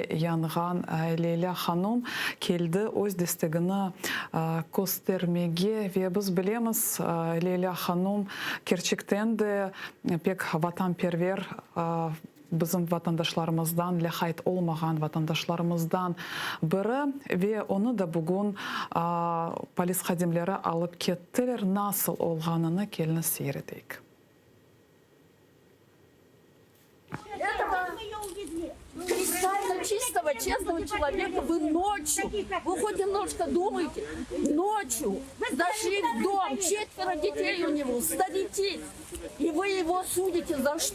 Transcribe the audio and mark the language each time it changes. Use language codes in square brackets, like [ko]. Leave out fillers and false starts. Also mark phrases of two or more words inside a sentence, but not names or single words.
[crh] yangan Leyla Hanım keldi öz destegini göstermege ve biz bilemiz Leyla Hanım gerçekten de pek vatanperver bizim vatandaşlarımızdan, lahayt olmayan vatandaşlarımızdan biri ve onu da bugün polis xadimleri alıp kettiler. Nasıl olğanını kelini seyredik. [ru] Кристально чистого, честного человека вы ночью, вы хоть немножко думаете, ночью зашли в дом, 4 детей у него, старики, и вы его судите за что?